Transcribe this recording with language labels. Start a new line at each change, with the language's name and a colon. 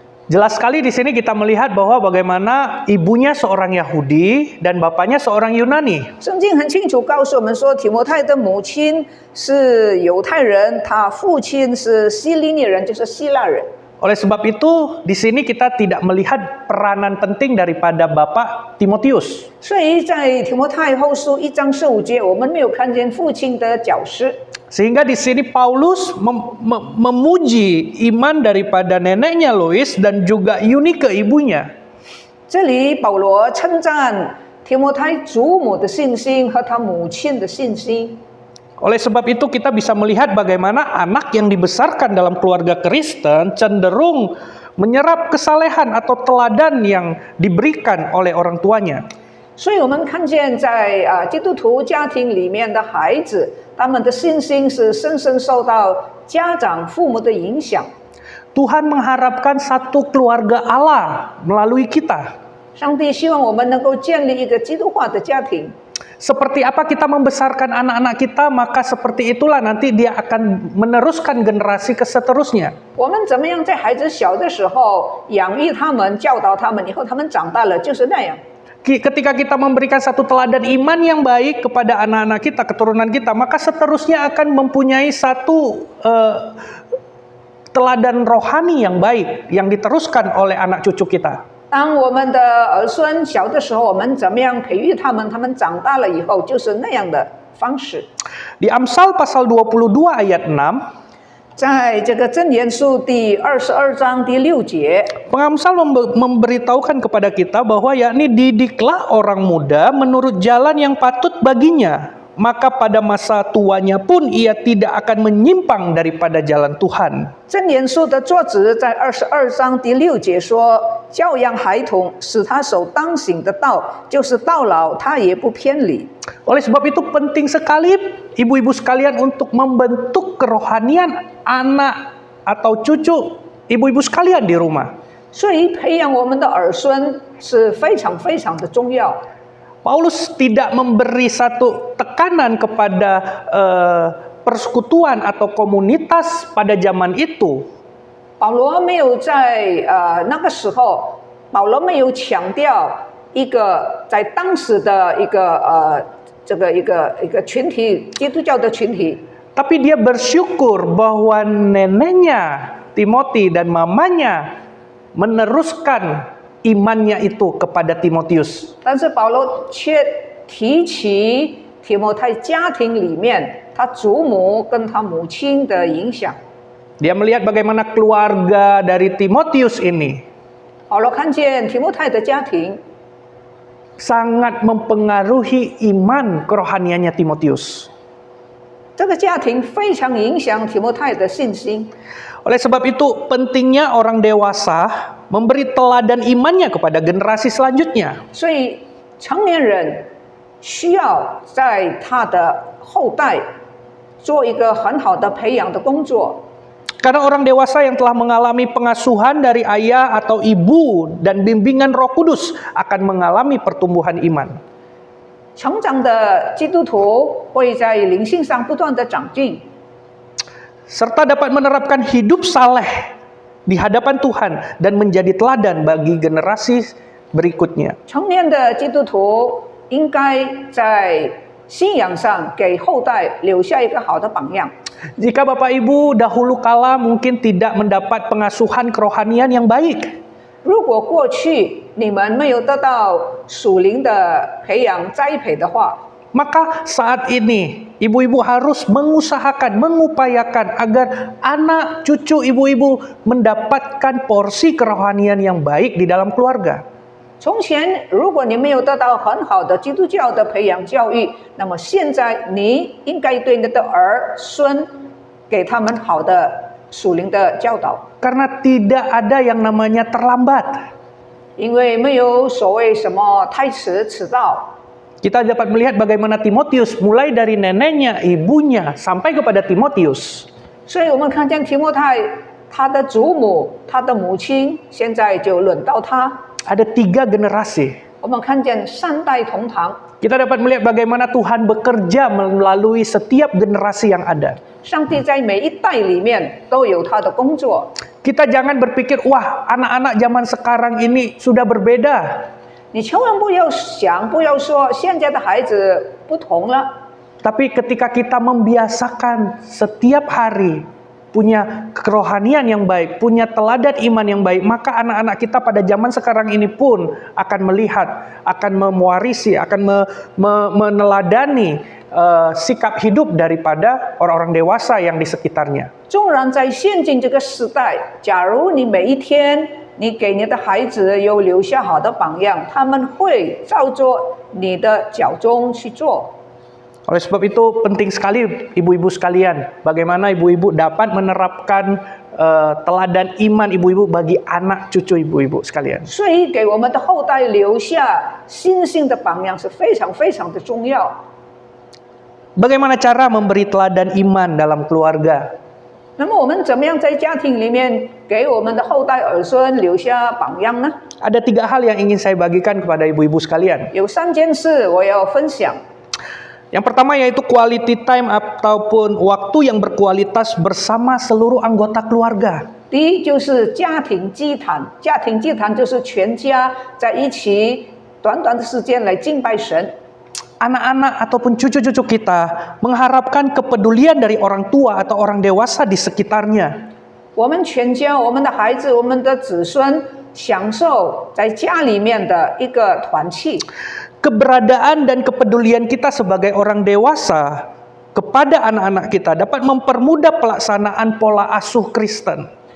Indonesian: Jelas sekali di sini kita melihat bahwa bagaimana ibunya seorang Yahudi dan bapaknya seorang Yunani.
Chinese: 圣经很清楚告诉我们说，提摩太的母亲是犹太人，他父亲是希利尼人，就是希腊人。
Indonesian: Oleh sebab itu, di sini kita tidak melihat peranan penting daripada bapak Timotius.
Chinese: 所以在提摩太后书1章15节，我们没有看见父亲的角色。
Indonesian: Sehingga di sini Paulus memuji iman daripada neneknya Lois dan juga Eunike ibunya.
Chinese: 这里保罗称赞提摩太祖母的信心和他母亲的信心。
Indonesian: Oleh sebab itu kita bisa melihat bagaimana anak yang dibesarkan dalam keluarga Kristen cenderung menyerap kesalehan atau teladan yang diberikan oleh orang tuanya.
Chinese: 所以我们看见在基督徒家庭里面的孩子，他们的信心是深深受到家长父母的影响。
Indonesian: Tuhan mengharapkan satu keluarga Allah melalui kita.
Chinese: 上帝希望我们能够建立一个基督化的家庭。
Indonesian: Seperti apa kita membesarkan anak-anak kita, maka seperti itulah nanti dia akan meneruskan generasi ke seterusnya.
Chinese: 我们怎么样在孩子小的时候养育他们、教导他们，以后他们长大了就是那样。
Indonesian: Ketika kita memberikan satu teladan iman yang baik kepada anak-anak kita, keturunan kita, maka seterusnya akan mempunyai satu teladan rohani yang baik yang diteruskan oleh anak cucu kita.
Chinese: 当我们的儿孙小的时候，我们怎么样培育他们？他们长大了以后就是那样的方式。
Indonesian: Di Amsal pasal 22 ayat 6,
Chinese: 在这个箴言书第22章第6节，
Indonesian: Pengamsal memberitahukan kepada kita bahwa yakni didiklah orang muda menurut jalan yang patut baginya, maka pada masa tuanya pun ia tidak akan menyimpang daripada jalan Tuhan.
Chinese: 箴言书的作者在22章第6节说：“教养孩童，使他守当行的道，就是到老他也不偏离。”
Indonesian: Oleh sebab itu penting sekali ibu-ibu sekalian untuk membentuk kerohanian anak atau cucu ibu-ibu sekalian di rumah.
Chinese: 所以培养我们的儿孙是非常非常的重要。
Indonesian: Paulus tidak memberi satu tekanan kepada persekutuan atau komunitas pada zaman itu
Chinese: 保罗没有在那个时候，保罗没有强调一个在当时的一个一个群体，基督教的群体。
Indonesian: Tapi dia bersyukur bahwa neneknya Timothy dan mamanya meneruskan imannya itu kepada Timotius.
Chinese: 但是保罗却提起提摩太家庭里面他祖母跟他母亲的影响。
Indonesian: Dia melihat bagaimana keluarga dari Timotius ini
Chinese: 保罗看见提摩太的家庭
Indonesian: sangat mempengaruhi iman kerohaniannya Timotius.
Chinese: 这个家庭非常影响提摩太的信心。
Indonesian: Oleh sebab itu, pentingnya orang dewasa memberi teladan imannya kepada generasi selanjutnya.
Chinese: 所以成年人需要在他的后代做一个很好的培养的工作。
Indonesian: Karena orang dewasa yang telah mengalami pengasuhan dari ayah atau ibu dan bimbingan Roh Kudus akan mengalami pertumbuhan iman.
Chinese: 成长的基督徒会在灵性上不断的长进，
Indonesian: serta dapat menerapkan hidup saleh di hadapan Tuhan dan menjadi teladan bagi generasi berikutnya.
Chinese: 成年的基督徒应该在信仰上给后代留下一个好的榜样。
Indonesian: Jika Bapak Ibu dahulu kala mungkin tidak mendapat pengasuhan kerohanian yang baik,
Chinese: 如果过去你们没有得到属灵的培养栽培的话，
Indonesian: maka saat ini ibu-ibu harus mengusahakan, mengupayakan agar anak cucu ibu-ibu mendapatkan porsi kerohanian yang baik di dalam keluarga.
Chinese: 从前如果你没有得到很好的基督教的培养教育，那么现在你应该对你的儿孙给他们好的属灵的教导。
Indonesian: Karena tidak ada yang namanya terlambat.
Chinese: 因为没有所谓什么太迟迟到。
Indonesian: Kita dapat melihat bagaimana Timotius mulai dari neneknya, ibunya sampai kepada Timotius.
Chinese: 所以我们看见提摩太，他的祖母、他的母亲，现在就轮到他。
Indonesian: Ada 3 generasi.
Chinese: 我们看见3代同堂。
Indonesian: Kita dapat melihat bagaimana Tuhan bekerja melalui setiap generasi yang ada.
Chinese: 上帝在每一代里面都有他的工作。
Indonesian: Kita jangan berpikir, wah anak-anak zaman sekarang ini sudah berbeda.
Chinese: 你千万不要想，不要说现在的孩子不同了。
Indonesian: Tapi ketika kita membiasakan setiap hari punya kerohanian yang baik, punya teladan iman yang baik, maka anak-anak kita pada zaman sekarang ini pun akan melihat, akan mewarisi, akan meneladani sikap hidup daripada orang-orang dewasa yang di sekitarnya.
Chinese: 纵然在现今这个时代，假如你每一天你给你的孩子有留下好的榜样，他们会照着你的脚踪去做。
Indonesian: Oleh sebab itu penting sekali ibu-ibu sekalian, bagaimana ibu-ibu dapat menerapkan teladan iman ibu-ibu bagi anak cucu ibu-ibu sekalian.
Chinese: 所以给我们的后代留下信心的榜样是非常非常的重要。
Indonesian: Bagaimana cara memberi teladan iman dalam keluarga?
Chinese: 那么我们怎么样在家庭里面给我们的后代儿孙留下榜样呢？
Indonesian: Ada 3 hal yang ingin saya bagikan kepada ibu-ibu sekalian.
Chinese: 有3件事我要分享。
Indonesian: Yang pertama yaitu
English: quality time
Indonesian: ataupun waktu yang berkualitas bersama seluruh anggota keluarga.
Chinese: 第一就是家庭祭坛，家庭祭坛就是全家在一起，短短的时间来敬拜神。
Indonesian: Anak-anak ataupun cucu-cucu kita mengharapkan kepedulian dari orang tua atau orang dewasa di sekitarnya.
Chinese: 我们全家，我们的孩子，我们的子孙，享受在家里面的一个团契。
Indonesian: Keberadaan dan kepedulian kita sebagai orang dewasa kepada anak-anak kita dapat mempermudah pelaksanaan pola asuh Kristen.